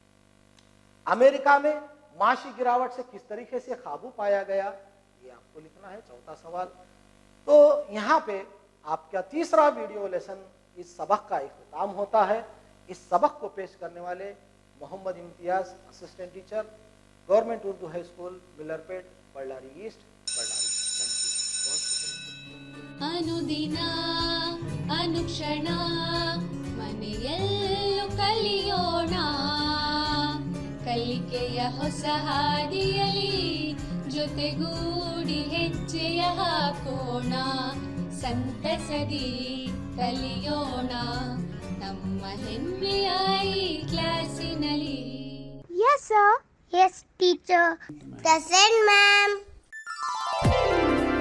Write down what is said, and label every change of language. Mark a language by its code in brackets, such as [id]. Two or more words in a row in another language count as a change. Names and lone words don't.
[ur] امریکہ میں معاشی گراوٹ سے کس طریقے سے قابو پایا گیا، یہ آپ کو لکھنا ہے۔ چوتھا سوال۔ تو یہاں پہ آپ کا تیسرا ویڈیو لیسن اس سبق کا اختتام ہوتا ہے۔ اس سبق کو پیش کرنے والے محمد امتیاز، اسسٹنٹ ٹیچر، گورنمنٹ اردو ہائی اسکول، ملر پیٹ، بಳ್ಳاری ایسٹ، بಳ್ಳاری۔ [kn] ಅನುದಿನ ಅನುಕ್ಷಣ ಮನೆಯಲ್ಲೂ ಕಲಿಯೋಣ, ಕಲಿಕೆಯ ಹೊಸ ಹಾದಿಯಲಿ ಜೊತೆಗೂಡಿ ಹೆಜ್ಜೆಯ ಹಾಕೋಣ, ಸಂತಸದಿ ಕಲಿಯೋಣ ನಮ್ಮ ಹೆಮ್ಮೆಯ ಈ ಕ್ಲಾಸಿನಲ್ಲಿ. [en] Yes, sir. Yes, teacher. Present, ma'am.